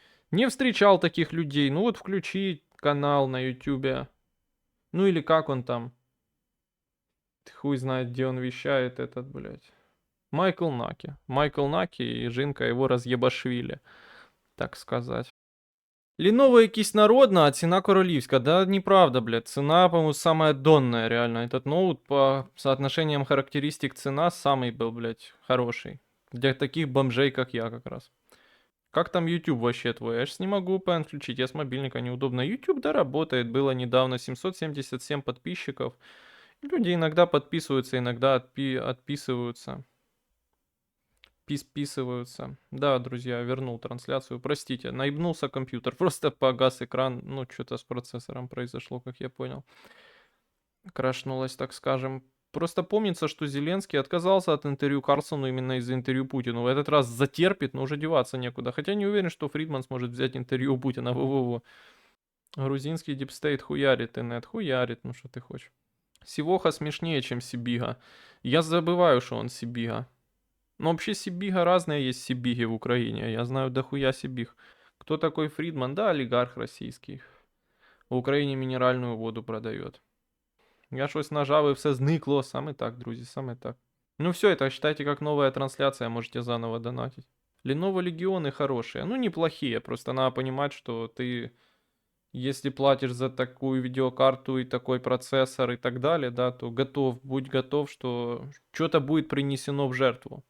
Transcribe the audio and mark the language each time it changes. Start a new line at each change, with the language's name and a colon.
Russian: Не встречал таких людей. Ну, вот включи канал на Ютубе. Ну, или как он там. Хуй знает, где он вещает этот, блядь. Майкл Наки. Майкл Наки и Жинка его разъебашвили, так сказать.
Ukrainian: Ліново якийсь народна, а ціна королівська.
Russian: Да, неправда, блядь. Цена, по-моему, самая донная, реально. Этот ноут по соотношениям характеристик цена самый был, блядь, хороший. Для таких бомжей, как я, как раз. Как там YouTube вообще твой? Я ж не могу VPN включить, я с мобильника неудобно. YouTube, да, работает. Было недавно 777 подписчиков. Люди иногда подписываются, иногда отписываются. Списываются. Да, друзья, вернул трансляцию. Простите, наебнулся компьютер. Просто погас экран. Ну, что-то с процессором произошло, как я понял. Крашнулось, так скажем. Просто помнится, что Зеленский отказался от интервью Карлсону именно из-за интервью Путину. В этот раз затерпит, но уже деваться некуда. Хотя не уверен, что Фридман сможет взять интервью у Путина. Во-во-во. Грузинский дипстейт хуярит, инет хуярит. Ну, что ты хочешь. Сивоха смешнее, чем Сибига. Я забываю, что он Сибига. Но вообще Сибига разные есть Сибиги в Украине. Я знаю дохуя Сибиг. Кто такой Фридман? Да, олигарх российский.
Ukrainian: В Україні мінеральну воду продает. Я щось нажав і все зникло. Саме так, друзі, саме так.
Russian: Ну все, это считайте как новая трансляция, можете заново донатить. Lenovo Легионы хорошие. Ну, неплохие, просто надо понимать, что ты Если платишь за такую видеокарту и такой процессор и так далее, да, то будь готов, что что-то будет принесено в жертву.